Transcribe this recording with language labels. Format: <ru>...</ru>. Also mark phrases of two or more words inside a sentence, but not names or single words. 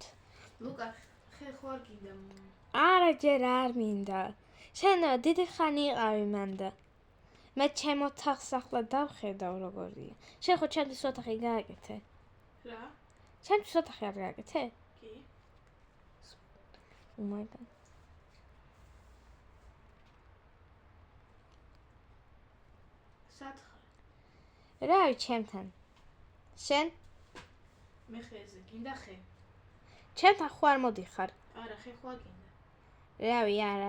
<ka>ლუკა, ხე ხო არ გინდა? არა, ჯერ არ მინდა. შენ დიდი ხანი იყავი მანდა. მე ჩემ ოთახს ახლა დავხედავ როგორია. შენ ხო ჩემთვის ოთახი გააკეთე? რა? ჩემთვის ოთახი არ გააკეთე? კი.</ka> <en>Oh my god.</en> <ka>სათხარ. რა ვიცი ჩემთან. შენ? მე ხეზე, გინდა ხე? ჩემთან ხო არ მოდიხარ? არა, ხე ხო არ გინდა? რავი, არა.</ka>